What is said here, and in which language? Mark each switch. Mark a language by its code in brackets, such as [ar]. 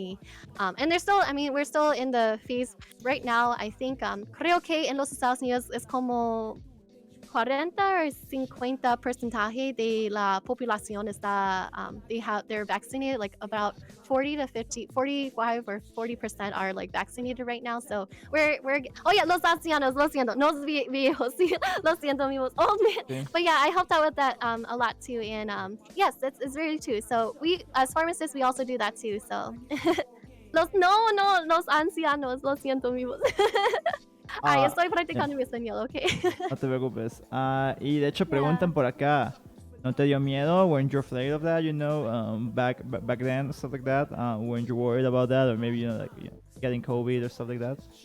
[en] Y and they're still, we're still in the phase right now. I think [es] creo que en los Estados Unidos es como 40 or 50% de la población está, [en] they're vaccinated. Like about 45 or 40% are like vaccinated right now. So we're oh yeah, [es] los ancianos, lo siento, no los viejos, lo siento, amigos, [en] old man. Okay. But yeah, I helped out with that a lot too. And yes, it's really true. So we, as pharmacists, we also do that too. [es] So los ancianos, lo siento, amigos. Ay, estoy practicando mi español, ok. No te preocupes. Y de hecho preguntan por acá, ¿no te dio miedo? [en] Weren't you afraid of that, back then, stuff like that? Weren't you worried about that? Or maybe, getting COVID or stuff like that?